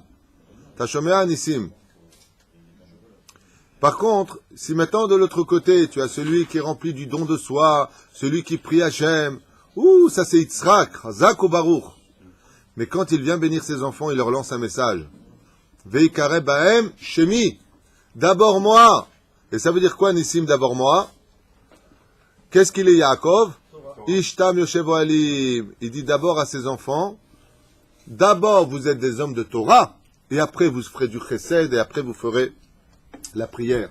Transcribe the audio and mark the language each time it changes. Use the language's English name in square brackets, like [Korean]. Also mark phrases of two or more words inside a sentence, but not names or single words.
[French] Tashomea Nissim. Par contre, si maintenant de l'autre côté, tu as celui qui est rempli du don de soi, celui qui prie Hachem, ça c'est Yitzhak, [Hebrew] חזק וברוך. [French] Mais quand il vient bénir ses enfants, il leur lance un message. [Hebrew] ויקרא בהם שמי. [French] D'abord moi. Et ça veut dire quoi, Nissim, d'abord moi? Qu'est-ce qu'il est, Yaakov? [Hebrew] איש תם יושב אהלים. [French] Il dit d'abord à ses enfants, d'abord vous êtes des hommes de Torah, et après vous ferez du chesed, et après vous ferez la prière.